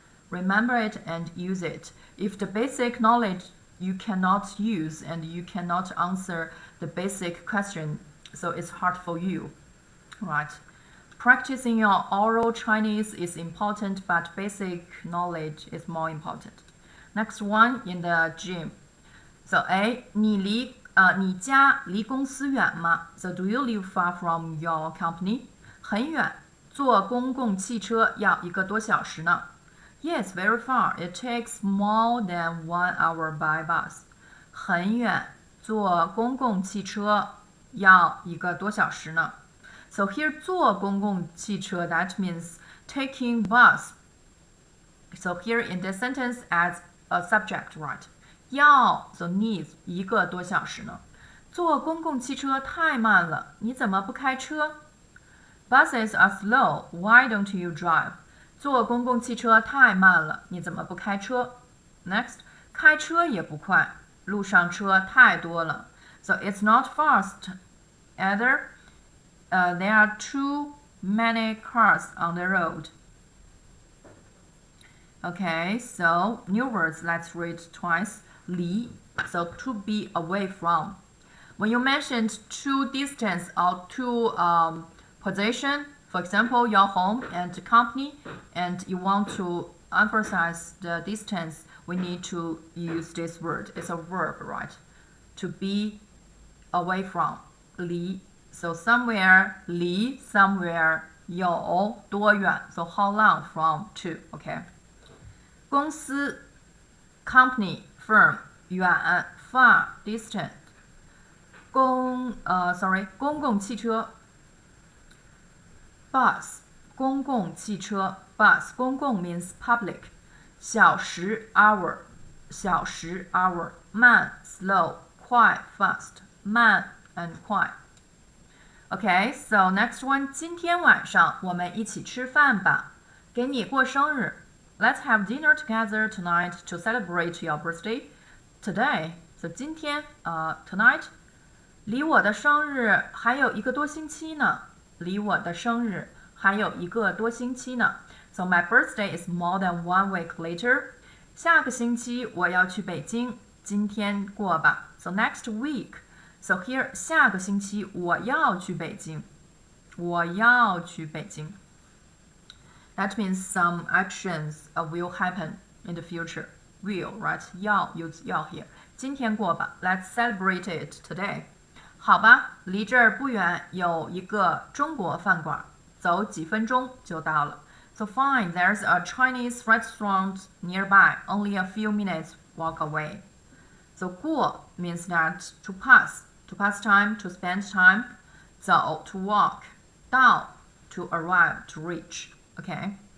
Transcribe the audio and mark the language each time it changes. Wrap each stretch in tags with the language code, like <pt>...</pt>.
<en>Remember it and use it. If the basic knowledge you cannot use and you cannot answer the basic question, so it's hard for you, right? Practicing your oral Chinese is important, but basic knowledge is more important. Next one, in the gym. So A,</en> <zh>你家离公司远吗？</zh> <en>So do you live far from your company?</en> <zh>很远，坐公共汽车要1个多小时呢。</zh> <en>Yes, very far. It takes more than 1 hour by bus.</en> <zh>很远，坐公共汽车要1个多小时呢。</zh> <en>So here 坐公共汽车 that means taking bus. So here in this sentence as a subject, right?</en> <zh>要</zh> <en>so needs</en> <zh>1个多小时呢。坐公共汽车太慢了，你怎么不开车？</zh> <en>Buses are slow. Why don't you drive?</en> <zh>坐公共汽车太慢了，你怎么不开车？</zh> <en>Next,</en> <zh>开车也不快，路上车太多了。</zh> <en>So it's not fast either. There are too many cars on the road. Okay, so new words, let's read twice. 离, so to be away from. When you mentioned to distance or to position, for example, your home and company, and you want to emphasize the distance, we need to use this word. It's a verb, right? To be away from, 离. So somewhere, 离 somewhere</en> <zh>有多远</zh> <en>So how long from to, okay? 公司 company, firm 远 far, distant. 公共汽车 bus 公共汽车 bus 公共 means public. 小时 hour 小时 hour 慢 slow 快 fast 慢 and 快 Okay, so next one</en> <zh>今天晚上我们一起吃饭吧给你过生日</zh> <en>Let's have dinner together tonight to celebrate your birthday today. So</en> <zh>今天</zh> <en>tonight</en> <zh>离我的生日还有一个多星期呢离我的生日还有一个多星期呢</zh> <en>So my birthday is more than 1 week later.</en> <zh>下个星期我要去北京今天过吧</zh> <en>So next week. So here</en> <zh>下个星期我要去北京我要去北京</zh> <en>That means some actions will happen in the future. Will, right? 要 use 要 here.</en> <zh>今天过吧</zh> <en>Let's celebrate it today.</en> <zh>好吧，离这儿不远有一个中国饭馆，走几分钟就到了。</zh> <en>So fine, there's a Chinese restaurant nearby, only a few minutes walk away. So 过 means that to pass time, to spend time. 走 to walk, 到 to arrive, to reach. Okay.</en>